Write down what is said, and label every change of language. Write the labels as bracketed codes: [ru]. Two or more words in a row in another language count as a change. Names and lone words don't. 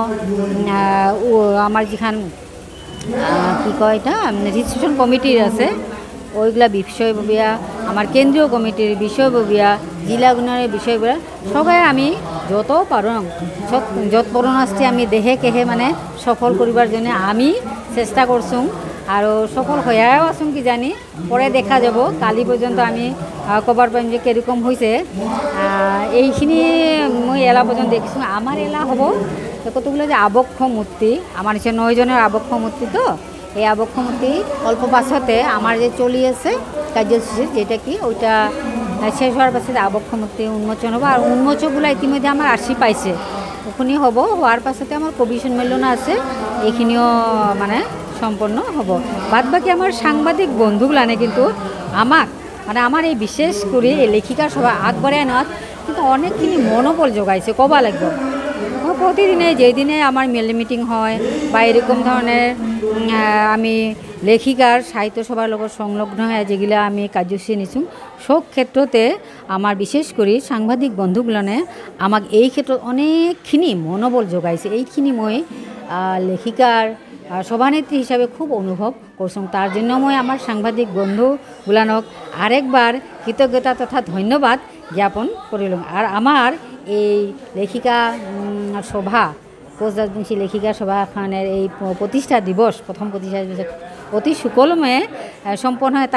[rkt] আমার যেখান কি কয় এটা রেজিস্ট্রেশন কমিটির আছে ওইগুলা বিষয়ববীয়া, আমার কেন্দ্রীয় কমিটির বিষয়ববীয়া, জিলাগুণের বিষয়গুলা সবাই আমি যত পারো যত পরনাস্তি আমি দেহে কেহে মানে সফল করিবার জন্য আমি চেষ্টা করছুঁ। আর সফল হয়েও আছো কি জানি, পরে দেখা যাব। কালি পর্যন্ত আমি কবার পাইম যে কীরকম হয়েছে। এইখিনি মই এলা পর্যন্ত দেখিছোঁ। আমার এলা হব কতগুলো যে আবক্ষ মূর্তি, আমার হচ্ছে 9 জনের আবক্ষ মূর্তি। তো এই আবক্ষ মূর্তি অল্প পাছতে আমার যে চলি আছে কার্যসূচী যেটা কি ওইটা শেষ হওয়ার পাছতে আবক্ষ মূর্তি উন্মোচন হবো। আর উন্মোচকগুলো ইতিমধ্যে আমার আসি পাইছে, ওখানে হব। হওয়ার পাছতে আমার কবি সন্মিলন আছে, এইখিনিও মানে সম্পন্ন হব। বাদ বাকি আমার সাংবাদিক বন্ধুগুলানে কিন্তু আমাক মানে আমার এই বিশেষ করে এই লেখিকা সভা আগবাড়ায় নেওয়াত কিন্তু অনেকখিনি মনোবল যোগাইছে কবা লাগবে। প্রতিদিনে যেই দিনে আমার মিটিং হয় বা এরকম ধরনের আমি লেখিকার সাহিত্য সভার লগত সংলগ্ন হয়ে যেগুলা আমি কার্যসূচী নিছোঁ সব ক্ষেত্রতে আমার বিশেষ করে সাংবাদিক বন্ধুগুলানে আমাক এই ক্ষেত্ৰত অনেকখিনি মনোবল যোগাইছে। এইখিনি মই লেখিকার সভানেত্রী হিসাবে খুব অনুভব করছুঁ। তার জন্য মই আমার সাংবাদিক বন্ধুগুলানক আরেকবার কৃতজ্ঞতা তথা ধন্যবাদ জ্ঞাপন করিলাম। আর আমার এই লেখিকা সভা কোচ রাজবংশী লেখিকা সভাখানের এই প্রতিষ্ঠা দিবস প্রথম প্রতিষ্ঠা দিবস অতি সুকলমে সম্পন্ন হয়।